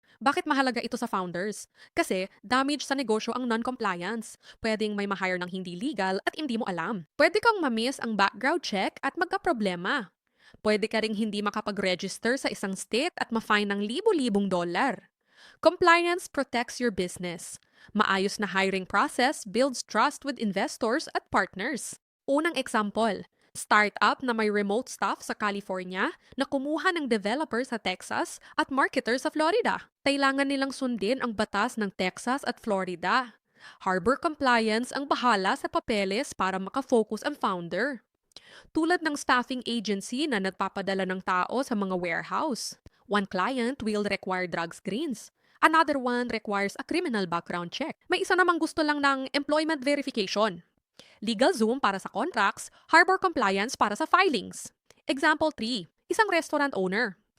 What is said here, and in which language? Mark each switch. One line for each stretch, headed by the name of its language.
Filipino: Bakit mahalaga ito sa founders? Kasi damage sa negosyo ang non-compliance. Pwedeng may ma-hire ng hindi legal at hindi mo alam. Pwede kang ma-miss ang background check at magka-problema. Pwede ka ring hindi makapag-register sa isang state at ma-fine ng libo-libong dollar.
English: Compliance protects your business.
Filipino: Maayos na
English: hiring process builds trust with investors at partners.
Filipino: Unang example, startup na may remote staff sa California na kumuha ng developer sa Texas at marketer sa Florida. Kailangan nilang sundin ang batas ng Texas at Florida. Harbor compliance ang bahala sa papeles para makafocus ang founder. Tulad ng staffing agency na nagpapadala ng tao sa mga warehouse.
English: One client will require drug screens. Another one requires a criminal background check.
Filipino: May isa namang gusto lang ng
English: employment verification.
Filipino: LegalZoom para sa contracts, Harbor Compliance para sa filings. Example 3. Isang restaurant owner.